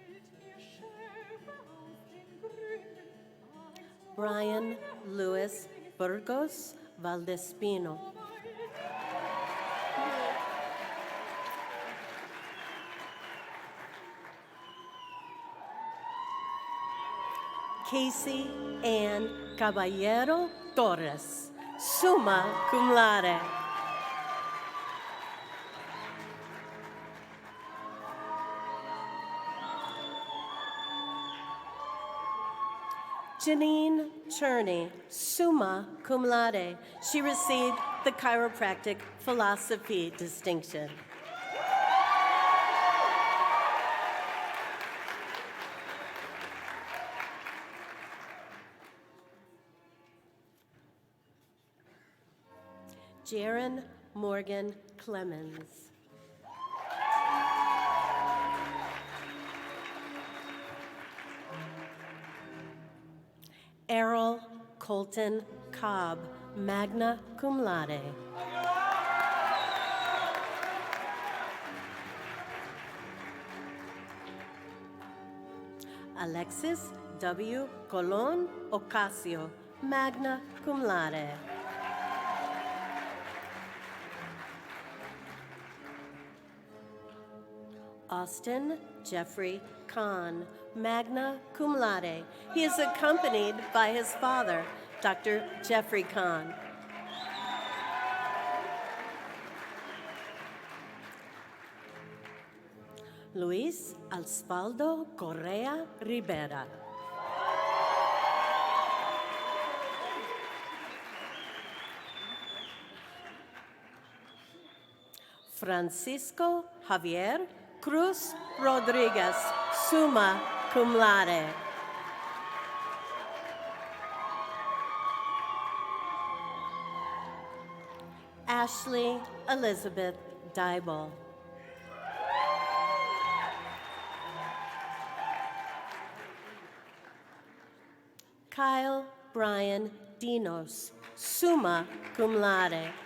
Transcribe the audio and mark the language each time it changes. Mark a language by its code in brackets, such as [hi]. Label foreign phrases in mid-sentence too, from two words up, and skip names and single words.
[en] Brian Lewis Burgos Valdespino. Casey Ann Caballero Torres, [la] summa cum laude. Janine Cherney, summa cum laude. [en] She received the Chiropractic Philosophy distinction. Jaron Morgan Clemens. [la] Errol Colton Cobb, magna cum laude. [en] Alexis W. [la] Colon Ocasio, magna cum laude. Austin Jeffrey Kahn, magna cum laude. [en] He is accompanied by his father, Dr. Jeffrey Kahn. Luis Alspaldo Correa Rivera. Francisco Javier Cruz Rodriguez, [la] summa cum laude. [en] Ashley Elizabeth Dybel. [la] Kyle Brian Dinos, summa cum laude.